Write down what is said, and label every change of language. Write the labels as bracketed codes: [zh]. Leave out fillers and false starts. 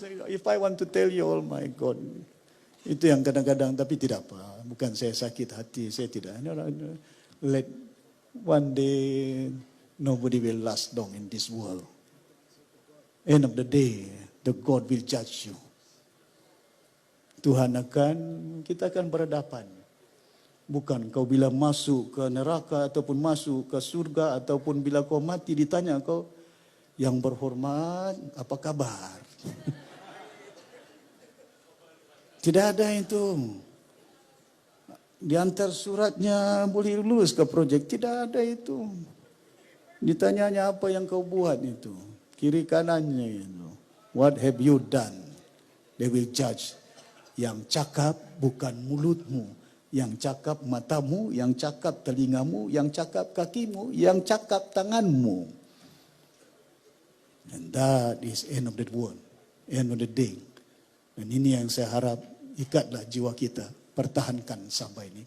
[en] If I want to tell you, oh my God. [ms] Itu yang kadang-kadang, tapi tidak apa. Bukan saya sakit hati, saya tidak. [en] Let one day, nobody will last long in this world. End of the day, the God will judge you. [ms] Tuhan kita akan berhadapan. Bukan kau bila masuk ke neraka ataupun masuk ke surga ataupun bila kau mati ditanya kau, yang berhormat, apa kabar? Tidak ada itu. Diantar suratnya boleh lulus ke projek, tidak ada itu. Ditanyanya apa yang kau buat itu, kiri kanannya itu. [en] What have you done? They will judge. [ms] Yang cakap bukan mulutmu, yang cakap matamu, yang cakap telingamu, yang cakap kakimu, yang cakap tanganmu. [en] And that is end of the world, end of the day. [ms] Dan ini yang saya harap, ikatlah jiwa kita, pertahankan Sabah ini.